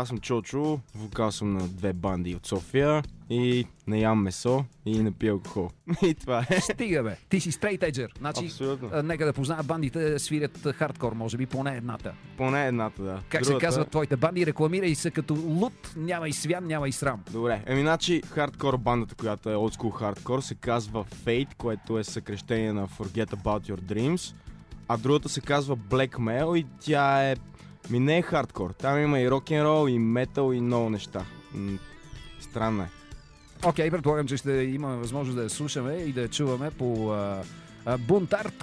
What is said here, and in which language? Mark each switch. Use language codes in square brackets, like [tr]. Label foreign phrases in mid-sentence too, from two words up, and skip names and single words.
[bg] Аз съм Чочо, вокал съм на 2 банди от София и не ям месо и не пия алкохол. И това е. Стига бе, ти си стрейт-еджер. Значи, абсолютно. Нека да познаят бандите, свирят хардкор, може би, поне едната. Поне едната, да. Как се казват твоите банди? Рекламирай се като лут, няма и свян, няма и срам. Добре, значи хардкор бандата, която е [en] old school [bg] хардкор, се казва Fate, което е съкрещение на [en] Forget About Your Dreams, [bg] а другата се казва Black Mail и тя е... не е хардкор. Там има и рок-н-рол, и метал, и много неща. Странно е. Окей, предполагам, че ще имаме възможност да я слушаме и да я чуваме по бунтарт.